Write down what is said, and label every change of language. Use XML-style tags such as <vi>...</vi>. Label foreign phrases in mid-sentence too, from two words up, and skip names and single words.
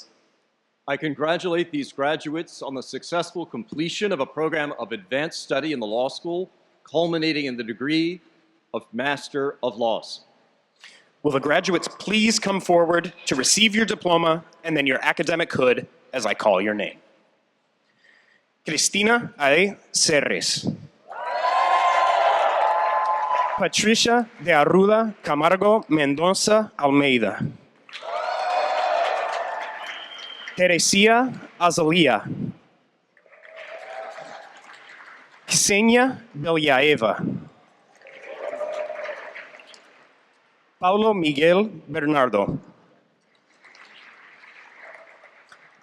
<en>I congratulate these graduates on the successful completion of a program of advanced study in the law school, culminating in the degree of Master of Laws. Will the graduates please come forward to receive your diploma and then your academic hood as I call your name? Cristina A. Serres. Patricia de Arruda Camargo Mendoza Almeida. Teresia Azalia. Ksenia Belyaeva. Paulo Miguel Bernardo.</en>